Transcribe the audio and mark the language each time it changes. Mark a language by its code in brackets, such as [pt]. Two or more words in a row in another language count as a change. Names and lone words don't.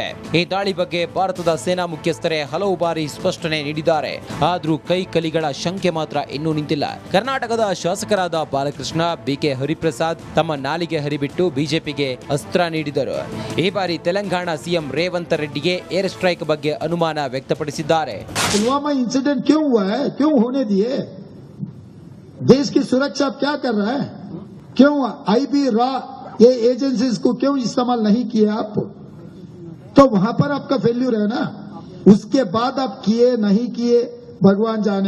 [kn] ಈ ದಾಳಿ ಬಗ್ಗೆ ಭಾರತದ ಸೇನಾ ಮುಖ್ಯಸ್ಥರೇ ಹಲವು ಬಾರಿ ಸ್ಪಷ್ಟನೆ ನೀಡಿದ್ದಾರೆ. ಆದರೂ ಕೈ ಕಲಿಗಳ ಶಂಕೆ ಮಾತ್ರ ಇನ್ನೂ ನಿಂತಿಲ್ಲ. ಕರ್ನಾಟಕದ ಶಾಸಕರಾದ ಬಾಲಕೃಷ್ಣ, ಬಿಕೆ ಹರಿಪ್ರಸಾದ್ ತಮ್ಮ ನಾಲಿಗೆ ಹರಿಬಿಟ್ಟು ಬಿಜೆಪಿಗೆ ಅಸ್ತ್ರ ನೀಡಿದರು. ಈ ಬಾರಿ ತೆಲಂಗಾಣ ಸಿಎಂ ರೇವಂತ್ ರೆಡ್ಡಿಗೆ ಏರ್ ಸ್ಟ್ರೈಕ್ ಬಗ್ಗೆ ಅನುಮಾನ ವ್ಯಕ್ತಪಡಿಸಿದ್ದಾರೆ. [hi] पुलवामा इंसिडेंट क्यों हुआ है, क्यों होने दिए? देश की सुरक्षा क्या कर रहा है? क्यों आईबी रॉ ये एजेंसीज को क्यों इस्तेमाल नहीं किए आप? तो वहां पर आपका फेल्यूर है ना. उसके बाद आप किए नहीं किए भगवान जाने.